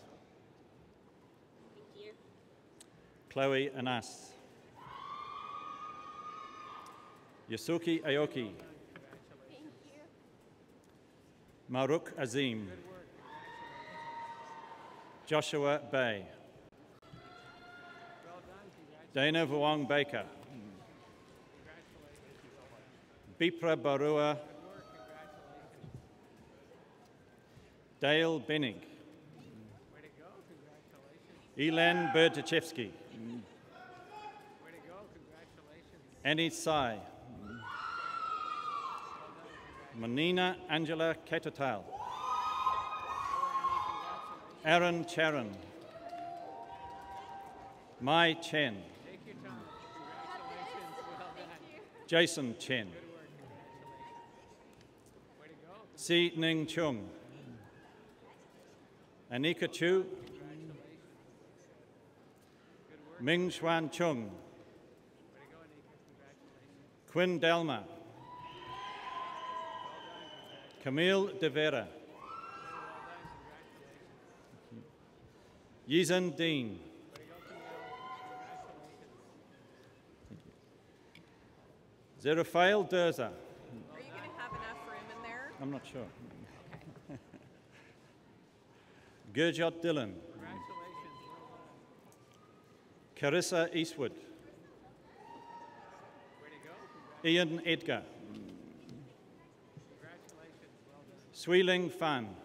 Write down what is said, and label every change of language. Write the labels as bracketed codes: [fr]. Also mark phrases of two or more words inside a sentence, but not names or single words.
[en] Thank you. Chloe Anas. Yasuki Aoki. Maruk Azim. Joshua Bay. Dana Vuong Baker. Bipra Barua. Dale Benning. Elan Berdichevsky. Annie Sai. Manina Angela Katatal. Aaron Charon. Mai Chen. Jason Chen. Si Ning Chung. Anika Chu. Ming Xuan Chung. Quinn Delma. Camille De Vera. Yizan Dean. Zerufael Durza. Are you going to have enough room in there? I'm not sure. Gurjot Dillon. Carissa Eastwood. Ian Edgar. Sweeling Fan.